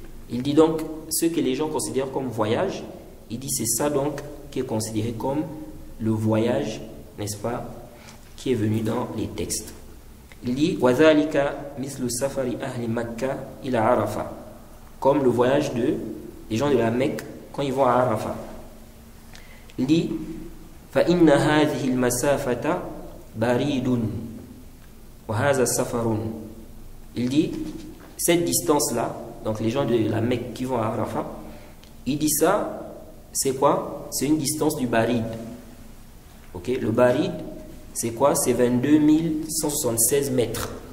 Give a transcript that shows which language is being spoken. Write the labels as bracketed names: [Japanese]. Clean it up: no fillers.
[French] Il dit donc, ce que les gens considèrent comme voyage, il dit c'est ça donc qui est considéré comme le voyage, n'est-ce pas, qui est venu dans les textes. Il dit [Arabic] وَذَلِكَ مِثْلُ سَفَرِ أَهْلِ مَكَّةِ إِلَى عَرَفَةِ, [French] comme le voyage des gens de la Mecque quand ils vont à Arafat. Il dit [Arabic] فَإِنَّ هَذِهِ الْمَسَافَةَ بَرِيدٌ وَهَذَا سَفَرٌ. [French] Il dit cette distance-là, donc les gens de la Mecque qui vont à Arafat, il dit ça, c'est quoi? C'est une distance du barid. Ok? Le barid, c'est quoi? C'est 22 176 mètres.